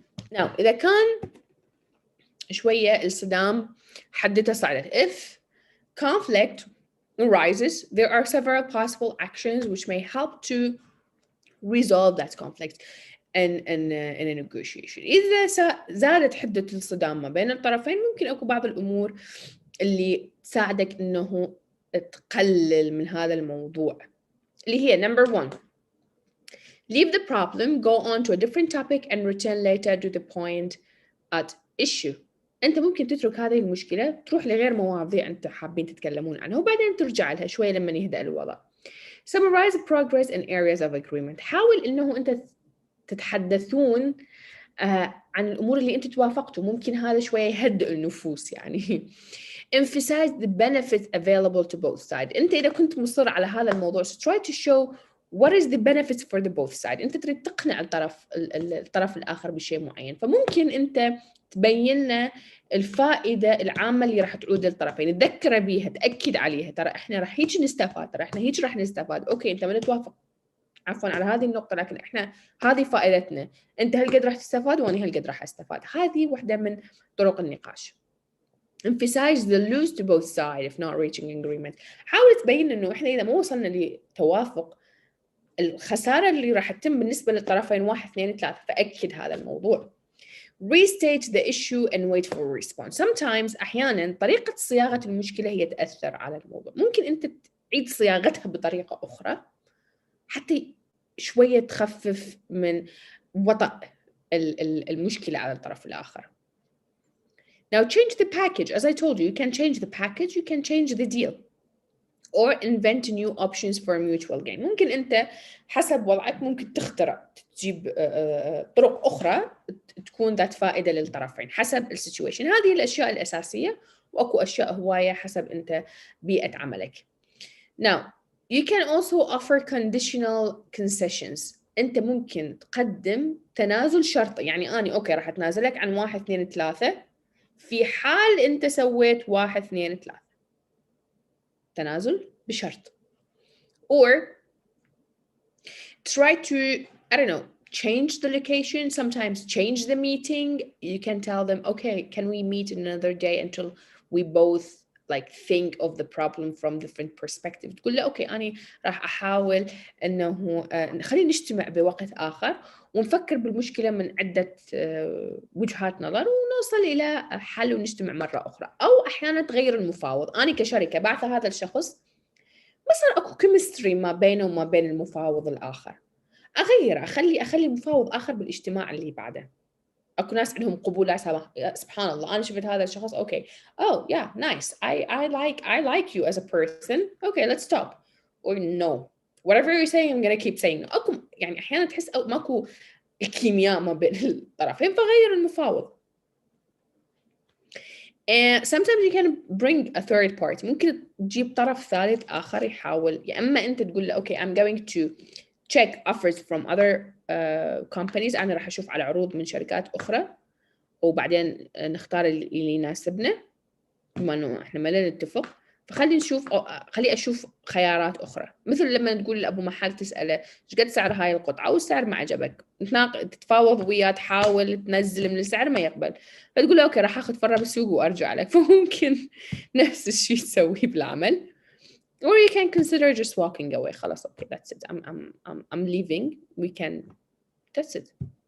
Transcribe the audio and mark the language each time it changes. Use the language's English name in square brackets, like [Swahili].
[English] Now, [Arabic] إذا كان شوية الصدام حدته صعدت. [English] If conflict arises, there are several possible actions which may help to resolve that conflict in a negotiation. [Arabic] إذا زادت حدة الصدام ما بين الطرفين ممكن أكو بعض الأمور اللي تساعدك إنه تقلل من هذا الموضوع اللي هي [English] number 1. Leave the problem, go on to a different topic and return later to the point at issue. [Arabic] أنت ممكن تترك هذه المشكلة تروح لغير مواضيع أنت حابين تتكلمون عنها وبعدين ترجع لها شوية لما يهدأ الوضع. [English] Summarize progress in areas of agreement. [Arabic] حاول إنه أنت تتحدثون عن الأمور اللي أنت توافقتوا. ممكن هذا شوية يهدئ النفوس يعني. [English] emphasize the benefits available to both sides. [Arabic] أنت إذا كنت مصر على هذا الموضوع [English] so try to show what is the benefits for the both sides. [Arabic] أنت تريد تقنع الطرف الآخر بشيء معين، فممكن أنت تبين له الفائدة العامة اللي راح تعود للطرفين، تذكره بيها، تأكد عليها، ترى إحنا راح هيك نستفاد، ترى إحنا هيك راح نستفاد. أوكي أنت ما نتوافق عفوا على هذه النقطة، لكن إحنا هذه فائدتنا، أنت هالقد راح تستفاد وأنا هالقد راح أستفاد. هذه واحدة من طرق النقاش. [English] emphasize the lose to both sides if not reaching agreement. [Arabic] حاول تبين إنه إحنا إذا ما وصلنا لتوافق الخسارة اللي راح تتم بالنسبة للطرفين 1 2 3، فأكد هذا الموضوع. [English] restate the issue and wait for a response. sometimes [Arabic] أحياناً طريقة صياغة المشكلة هي تأثر على الموضوع. ممكن أنت تعيد صياغتها بطريقة أخرى حتى شوية تخفف من وطأ المشكلة على الطرف الآخر. [English] Now change the package. As I told you, you can change the package, you can change the deal, or invent new options for a mutual gain. [Arabic] ممكن أنت حسب وضعك ممكن تخترع، تجيب طرق أخرى تكون ذات فائدة للطرفين حسب السيتويشن. هذه الأشياء الأساسية، وأكو أشياء هواية حسب أنت بيئة عملك. [English] Now you can also offer conditional concessions. [Arabic] أنت ممكن تقدم تنازل شرطي، يعني أنا أوكي راح أتنازلك عن 1 2 3 في حال أنت سويت 1 2 3. تنازل بشرط. [English] Or try to, I don't know, change the location, sometimes change the meeting. You can tell them, okay, can we meet another day until we both like think of the problem from different perspectives. [Arabic] تقول له أوكي أنا راح أحاول إنه خلينا نجتمع بوقت آخر ونفكر بالمشكلة من عدة وجهات نظر ونوصل إلى حل ونجتمع مرة أخرى. أو أحيانا تغير المفاوض. أنا كشركة بعث هذا الشخص ما صار أكو كيمستري ما بينه وما بين المفاوض الآخر، أغيره، أخلي مفاوض آخر بالاجتماع اللي بعده. أكو ناس عندهم قبولات سبحان الله، أنا شفت هذا الشخص أوكي [English] oh yeah nice I like you as a person okay let's talk or no whatever you're saying I'm gonna keep saying no. [Arabic] أكو يعني أحيانا تحس ماكو الكيمياء ما بين الطرفين فغير المفاوض. [English] And sometimes you can bring a third party. [Arabic] ممكن تجيب طرف ثالث آخر يحاول، يا إما أنت تقول له [English] okay I'm going to check offers from other companies. [Arabic] أنا راح أشوف على عروض من شركات أخرى وبعدين نختار اللي يناسبنا بما إنه إحنا ما نتفق. فخلي أشوف خيارات أخرى. مثل لما تقول لأبو محل تسأله إيش قد سعر هاي القطعة والسعر ما عجبك، تتفاوض وياه تحاول تنزل من السعر ما يقبل، فتقول له أوكي راح أخذ فرة بالسوق وأرجع لك. فممكن نفس الشيء تسويه بالعمل. [English] Or you can consider just walking away. [Arabic] خلاص [English] okay that's it I'm leaving we can that's it.